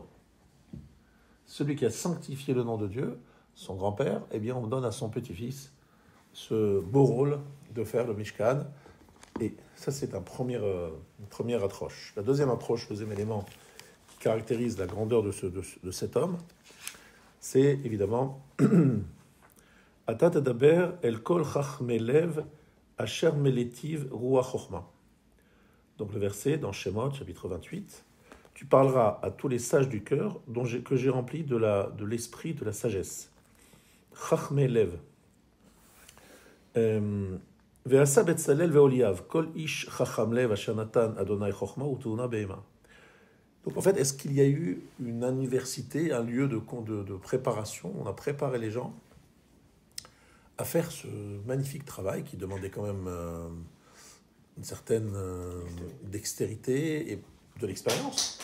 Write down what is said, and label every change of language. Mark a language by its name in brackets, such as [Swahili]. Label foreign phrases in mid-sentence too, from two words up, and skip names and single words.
[French] Celui qui a sanctifié le nom de Dieu, son grand-père, eh bien, on donne à son petit-fils ce beau rôle de faire le Mishkan. Et ça, c'est une première approche. La deuxième approche, le deuxième élément qui caractérise la grandeur de cet homme, c'est évidemment [Hebrew] אתה תדבר אל כל חכמי לב אשר מלאתיו רוח חכמה. [French] Donc le verset dans Shemot, chapitre 28, tu parleras à tous les sages du cœur que j'ai rempli de l'esprit de la sagesse. [Hebrew] חכמי לב. ועשה בצלאל ואהליאב כל איש חכם לב אשר נתן ה' חכמה ותבונה בהמה. [French] Donc en fait, est-ce qu'il y a eu une université, un lieu de préparation? On a préparé les gens à faire ce magnifique travail qui demandait quand même une certaine dextérité et de l'expérience.